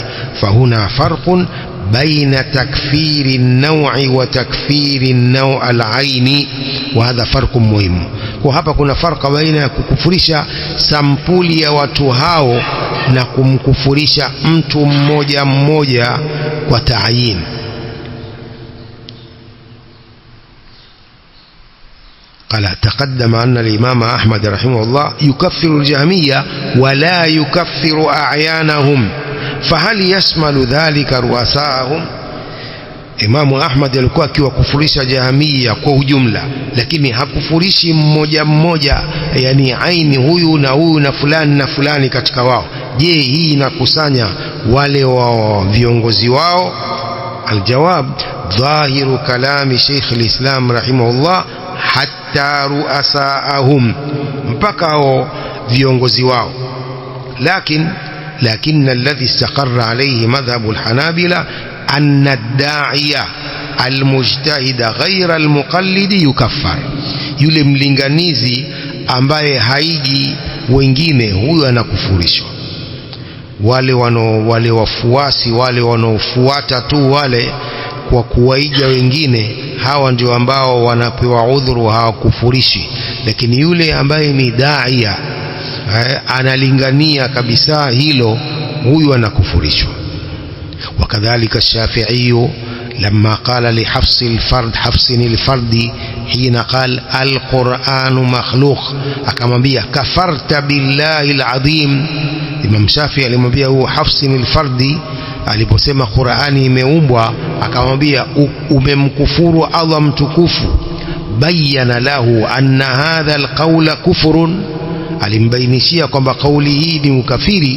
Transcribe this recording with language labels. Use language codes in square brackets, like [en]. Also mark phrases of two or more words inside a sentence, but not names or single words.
[ar] فهنا فرق بين تكفير النوع وتكفير النوع العيني، وهذا فرق مهم. [sw] Kwa hapa kuna farqa baina ya kukufurisha sampuli ya watu hao na kumkufurisha mtu mmoja mmoja kwa ta'yin. [ar] قال تقدم أن الإمام أحمد رحمه الله يكفر الجهمية ولا يكفر أعيانهم، فهل يشمل ذلك رؤساءهم؟ [sw] Imamu Ahmad alikuwa akiwakufurisha Jahamia kwa ujumla, lakini hakufurishi mmoja mmoja, yani aini huyu na huyu na fulani na fulani katika wao. Je, hii inakusanya wale wa viongozi wao? [ar] الجواب، ظاهر كلام شيخ الإسلام رحمه الله حتى رؤساءهم, [sw] mpaka hao viongozi wao. [ar] لكن الذي استقر عليه مذهب الحنابلة أن الداعية المجتهد غير المقلد يكفر. [sw] yule mlinganizi ambaye haiji wengine, huyo anakufurishwa. wale wafuasi wale wanaofuata tu wale kwa kuwaiga wengine, hawa ndio ambao wanapewa udhuru, hawakufurishi. Lakini yule ambaye ni daia analingania kabisa hilo, huyu anakufurishwa. [ar] وكذلك الشافعي لما لما قال لحفص الفرد حفص الفرد حين قال القرآن مخلوق akamwambia كفرت بالله العظيم. [sw] Imam Shafi alimwambia huyo Hafs al-Fardi aliposema Qur'ani imeumbwa, akamwambia umemkufuru Allah mtukufu. [ar] بين له أن هذا القول كفر, [sw] alimbainishia kwamba kauli hii ni ukafiri.